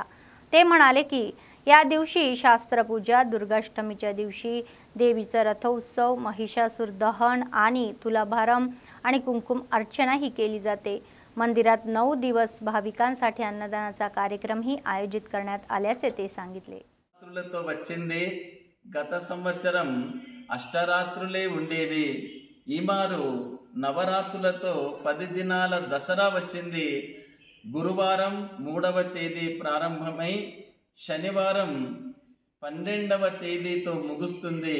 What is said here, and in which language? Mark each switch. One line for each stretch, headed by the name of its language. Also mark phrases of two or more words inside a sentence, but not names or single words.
Marathi: ते म्हणाले की या दिवशी शास्त्रपूजा, दुर्गाष्टमीच्या दिवशी देवीचा रथोत्सव, महिषासुर दहन आणि तुलाभारम आणि कुंकुम अर्चना ही केली जाते. मंदिरात 9 दिवस भाविकांसाठी अन्नदानाचा कार्यक्रमही आयोजित करण्यात आल्याचे ते सांगितले.
Telugu: రాత్రులతో వచ్చింది. గత సంవత్సరం అష్టరాత్రులే ఉండేవి. ఈమారు నవరాత్రులతో 10 దినాల దసరా వచ్చింది. గురువారం 3వ తేదీ ప్రారంభమై శనివారం 12వ తేదీతో ముగుస్తుంది.